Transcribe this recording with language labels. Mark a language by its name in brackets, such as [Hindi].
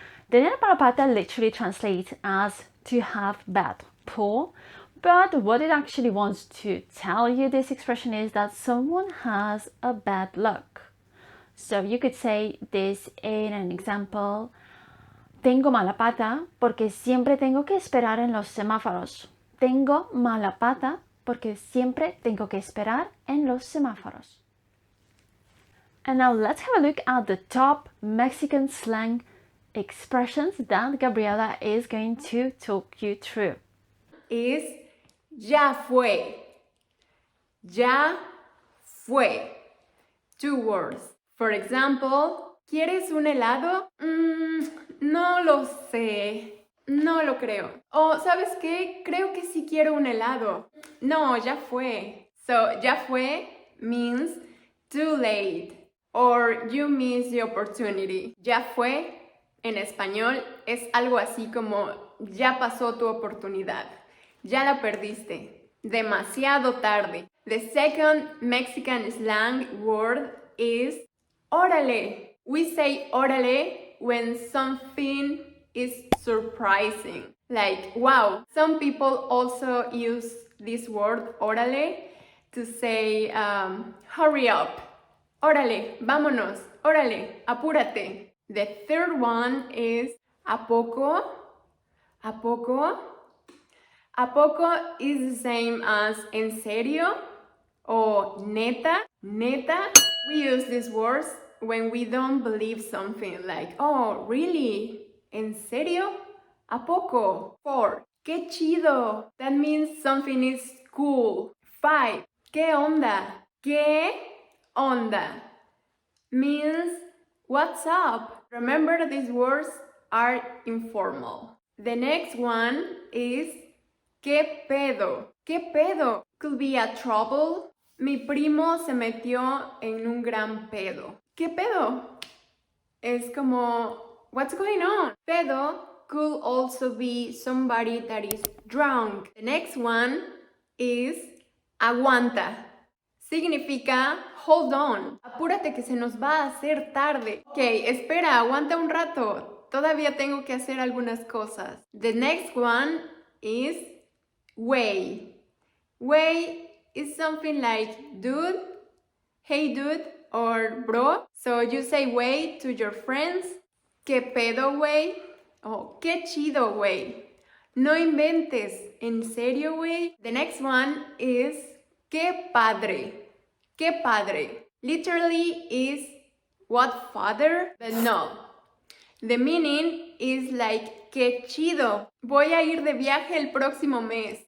[Spanish] Tener mala pata [English] literally translates as to have bad pull, but what it actually wants to tell you, this expression, is that someone has a bad luck. So you could say this in an example. [Spanish] Tengo mala pata porque siempre tengo que esperar en los semáforos. Tengo mala pata porque siempre tengo que esperar en los semáforos. [English] And now let's have a look at the top Mexican slang expressions that Gabriela is going to talk you through. [Spanish] Is ya fue. Ya fue. [English] 2 words. [Spanish] For example, ¿quieres un helado? No lo sé. No lo creo. O, ¿sabes qué? Creo que sí quiero un helado. No, ya fue. [English] So, [Spanish] ya fue [English] means too late or you missed the opportunity. [Spanish] Ya fue, en español, es algo así como ya pasó tu oportunidad. Ya la perdiste. Demasiado tarde. [English] The second Mexican slang word is órale. We say órale when something is surprising. Like, wow. Some people also use this word, órale, to say, hurry up. [Spanish] Órale, vámonos. Órale, apúrate. [English] The third one is [Spanish] ¿a poco? ¿A poco? ¿A poco [English] is the same as [Spanish] en serio or neta? Neta? [English] We use these words when we don't believe something, like, oh, really? [Spanish] ¿En serio? ¿A poco? 4. ¡Qué chido! [English] That means something is cool. [Spanish] 5. ¿Qué onda? ¿Qué onda? [English] Means what's up? Remember, these words are informal. The next one is [Spanish] ¿qué pedo? ¿Qué pedo? [English] Could be a trouble. [Spanish] Mi primo se metió en un gran pedo. ¿Qué pedo? Es como, [English] what's going on? Pedo could also be somebody that is drunk. The next one is aguanta. [Spanish] significa [English] hold on, [Spanish] apúrate que se nos va a hacer tarde. Ok, espera, aguanta un rato, todavía tengo que hacer algunas cosas. [English] The next one is way. Way is something like dude, hey dude, or bro. So you say way to your friends. [Spanish] ¿Qué pedo, güey? Oh, qué chido, güey. No inventes. ¿En serio, güey? [English] The next one is [Spanish] qué padre. Qué padre. [English] Literally is what father, but no. The meaning is like [Spanish] qué chido. Voy a ir de viaje el próximo mes.